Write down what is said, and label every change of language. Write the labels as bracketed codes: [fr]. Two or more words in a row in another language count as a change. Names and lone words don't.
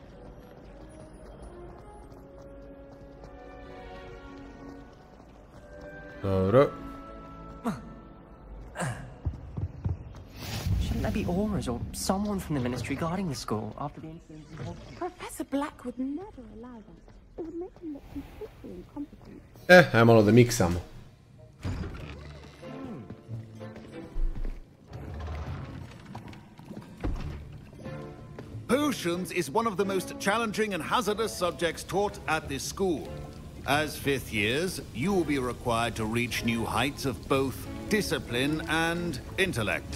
[bs] Dobro. [en] Shouldn't there be auras or someone from the ministry guarding the school after the incident in Hogwarts? Professor Black would never allow that. [bs] Ajmo malo da miksamo. [en] Potions is one of the most challenging and hazardous subjects taught at this school. As fifth years, you will be required to reach new heights of both discipline and intellect.